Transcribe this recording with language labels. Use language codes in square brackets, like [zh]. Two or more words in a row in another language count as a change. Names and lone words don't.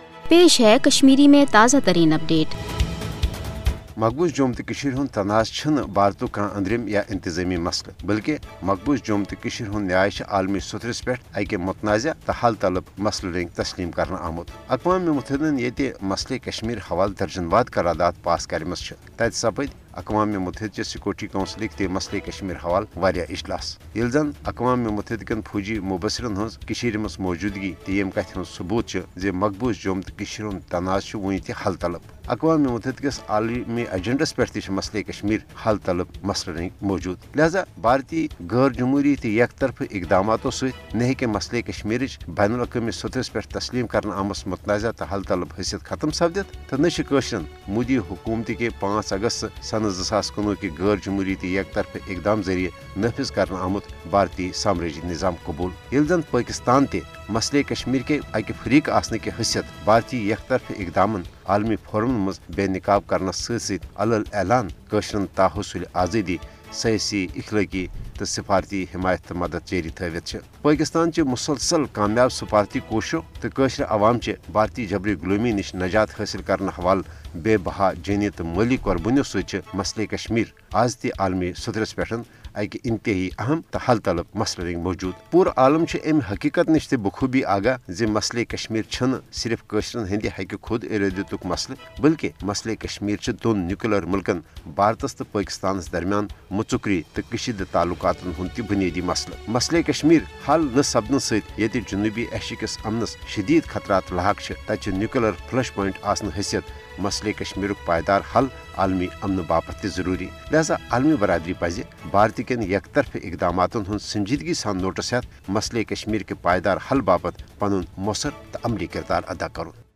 [hi] पेश है कश्मीरी में ताज़ा तरीन अपडेट। [ks] मकबूज जोम तो हूं तनाज़ भारत का अंदरिम या इंतजामी मसल बल्कि मकबूज जोम तो न्याय आलमी सुथरस पे अकि मुतनाज़ तो हल तलब मसल रंग तस्लीम कर आमुत। अक़वाम मुत्तहिदन ये मसले कश्मीर हवाल दर्जनवाद करारदात पास करमस तत सपद अक़वाम मुत्तहिद [en] Security Council [ks] ते मसले कश्मीर हवाल वारिया इजलास ये जन अक़वाम मुत्तहिद फौजी मुबसरन हज मज मौजूदगी तो यम कथ सबूत जे मकबूज जोम तो तनाज़ वुन ते हल तलब। अक़वाम मुत्तहिद आलमी एजेंडस पे मसले कश्मीर हल तलब मसल रंग मौजूद, लिहाजा भारतीय गैर जमहूरी तो एक तरफ इकदामों सह मसले कश्मीर बैन अवी सतहस पे तस्लीम कर आमस मुतनाज़ा तो हल तलब हैसियत खत्म सपदित तो नशरन मोदी हुकूमत के 5 अगस्त सन 2019 के गैर जमहूरी तो एक तरफ इकदाम जरिए नफिज कर आमुत भारतीय साम्राज्य निज़ाम कबूल ये जन पाकिस्तान ते मसले कश्मीर के अकि फरीक आसने की हैसियत भारतीय एक तरफ इकदाम आलमी फोरम मज बेनकाब करना सत अलल ऐलान कशरन ताहसुल आज़ादी सयासी इखलाकी तो सिफारती हिमायत मदद जारी थवित पाकिस्तान मुसलसल कामयाब सिफारती कोशो तो कशर अवाम भारतीय जबरी गुलामी निश नजात हासिल करने हवाल बेबहा जानी तो माली कुर्बानियों सत मसले कश्मीर आज ते आलमी सदरस पे अकि इंतहाई अहम तो हल तलब मसल रंग मौजूद। पूरा आलम अमि हकीकत नश बखूबी आगाह जे मसले कश्मीर सिर्फ कशरन हंद हक खुद इरादतुक मसल बल्कि मसले कश्मीर दोन न्यूक्लियर मुल्कन भारतस तो पाकिस्तान दरमियान मुचुकरी तो कशीद ताल्लुकातन हुंद ति बुनियादी मसल। मसले कश्मीर हल न सपन सत जनूबी एशिया किस अमनस शदीद खतरात लाक तत [en] nuclear flush point [ks] आसन हैसियत मसले कश्मीर पायदार हल आलमी अमन बापत जरूरी, लिहाजा आलमी बरदरी पज भारत कन एक तरफ इकदामातन हुंद संजीदगी सान नोटिस हेत मसले कश्मीर के पायदार हल बापत पनुन मौसर तो अमली किरदार अदा करुन।